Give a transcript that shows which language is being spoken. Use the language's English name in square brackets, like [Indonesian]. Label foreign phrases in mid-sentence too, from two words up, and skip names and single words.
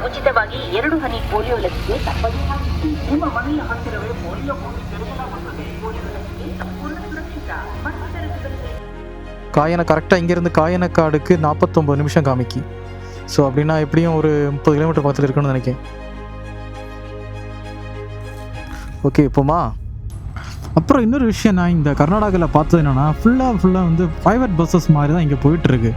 [Kannada] ಉಚಿತವಾಗಿ 2 ಹನಿ ಪೋಲಿಯೋ ಲಸಿಕೆ ತಪ್ಪದೇ ಹಾಕಿಸಿ. ನಿಮ್ಮ ಮನೆಯ ಹತ್ತಿರವೇ ಪೋಲಿಯೋ ಬೂತ್ ತೆರೆಯಲಾಗುತ್ತದೆ. ಪೋಲಿಯೋ ಲಸಿಕೆ ಸಂಪೂರ್ಣ ಸುರಕ್ಷಿತ ಮತ್ತು ದರದಲ್ಲಿ. [Tamil] கரெக்டாக இங்கேருந்து காயனக்காடுக்கு 49 நிமிஷம் காமிக்கி. ஸோ அப்படின்னா எப்படியும் ஒரு 30 கிலோமீட்டர் பக்கத்தில் இருக்குன்னு நினைக்கிறேன். ஓகே போமா. அப்புறம் இன்னொரு விஷயம் நான் இந்த கர்நாடகாவில் பார்த்தது என்னென்னா ஃபுல்லாக வந்து [English] private buses [Tamil] மாதிரி தான் இங்கே போயிட்டுருக்கு.